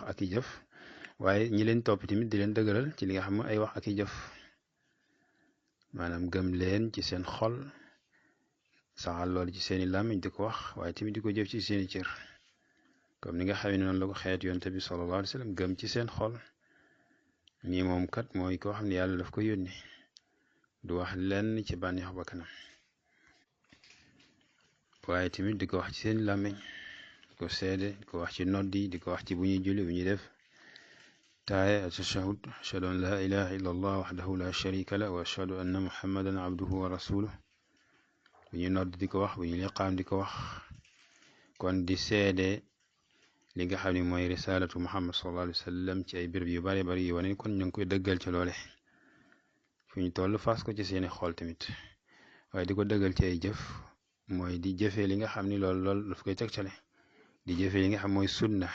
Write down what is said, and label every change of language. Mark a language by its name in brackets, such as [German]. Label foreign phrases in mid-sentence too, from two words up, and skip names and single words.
[Wolof] ak i jëf waaye ñi leen topp tamit di leen dëgëral ci li nga xam ne ay wax ak i jëf maanaam gëm leen ci seen xol saxal loolu ci seeni làmmiñ di ko wax waaye tamit di ko jëf ci seeni cër comme ni nga xam ne noonu la ko xeet yonte bi [Arabic] صلى الله عليه وسلم [Wolof] gëm ci seen xol nii moom kat mooy koo xam ne yàlla daf ko yónni du wax lenn ci bànneexu bakkanam waaye tamit di ko wax ci seen làmmiñ di ko seede di ko wax ci noddi di ko wax ci bu ñuy julli bu ñuy def taaye [Arabic] التشهد أشهد أن لا إله إلا الله وحده لا شريك له وأشهد أن محمدا عبده ورسوله [Wolof] bu ñuy nodd di ko wax bu ñuy liqaam di ko wax kon di seede li nga xam ne mooy [Arabic] رسالة محمد صلى الله عليه وسلم [Wolof] ci ay béréb yu bare bari yu wane kon ñu ngi koy dëggal ci loole fu ñu toll fas ko ci seeni xool tamit waaye di ko dëggal ci ay jëf mooy di jëfee li nga xam ni loolu daf koy tegtale di jëfee li nga xam mooy sunna